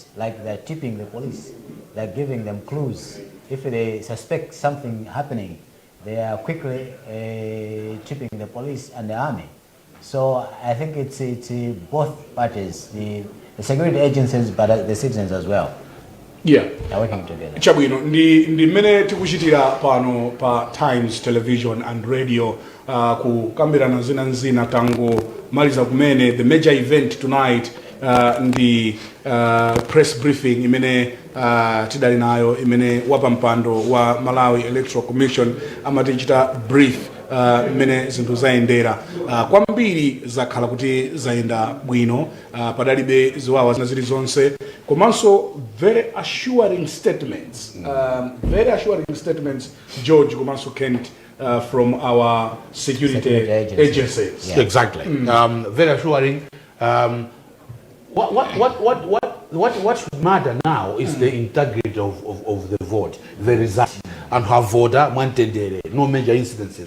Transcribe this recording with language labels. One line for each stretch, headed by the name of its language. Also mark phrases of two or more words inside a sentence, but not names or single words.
English: Like they're tipping the police, they're giving them clues. If they suspect something happening, they are quickly tipping the police and the army. So I think it's both parties, the security agencies, but the citizens as well. Yeah. They're working together.
Nyanja: Chabwino, ndi mene tikuchitira pano pa Times Television and Radio kukambira na zina tangu maliza kumene
English: the major event tonight
Nyanja: ndi
English: press briefing
Nyanja: imene tidali nayo imene wapa mpando wa Malawi Electoral Commission amatichita brief mene zinthu zayendera kwambiri zakhala kuti zayenda bwino padalibe ziwawa zina zili zonse komanso
English: very assuring statements
Nyanja: George komanso Kent
English: from our security agencies. Yeah. Exactly. Very assuring. What should matter now is the integrity of the vote, the result, and how voter mantendere, no major incidences.